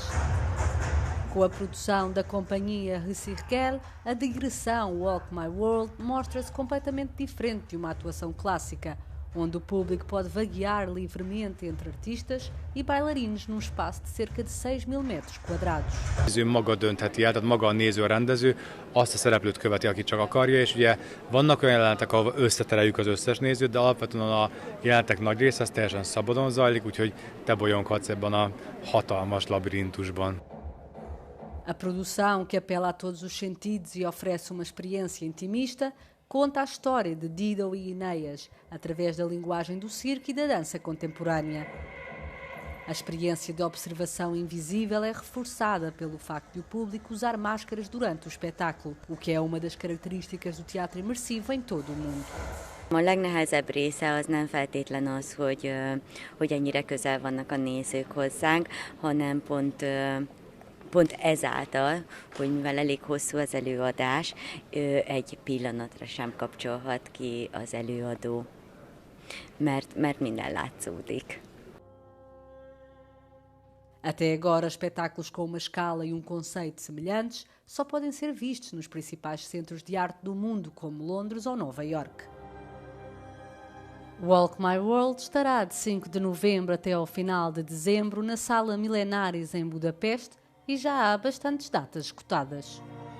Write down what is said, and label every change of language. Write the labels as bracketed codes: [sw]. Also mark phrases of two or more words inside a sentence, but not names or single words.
[pt] Com a produção da companhia Recirkel, a digressão Walk My World mostra-se completamente diferente de uma atuação clássica, onde o público pode vaguear livremente entre artistas e bailarinos num espaço de cerca de 6.000 metros quadrados. [hu] Ő maga döntheti el, tehát maga a néző, a rendező azt a szereplőt követi, aki csak akarja, és ugye vannak olyan jelenetek, ahol összetereljük az összes nézőt, de alapvetően a jelenetek nagy része az teljesen szabadon zajlik, úgyhogy te bolyonghatsz ebben a hatalmas labirintusban. [pt] A produção, que apela a todos os sentidos e oferece uma experiência intimista, conta a história de Dido e Enéas, através da linguagem do circo e da dança contemporânea. A experiência de observação invisível é reforçada pelo facto de o público usar máscaras durante o espetáculo, o que é uma das características do teatro imersivo em todo o mundo. [hu] A legnehezebb része az nem feltétlen az, hogy ennyire közel vannak a nézők hozzánk, hanem pont ezáltal, hogy mivel elég hosszú az előadás, egy pillanatra sem kapcsolhat ki az előadó, mert minden látszódik. [pt] Até agora, espetáculos com uma escala e um conceito semelhantes só podem ser vistos nos principais centros de arte do mundo, como Londres ou Nova Iorque. Walk My World estará de 5 de novembro até ao final de dezembro na Sala Milenaris em Budapeste, e já há bastantes datas esgotadas.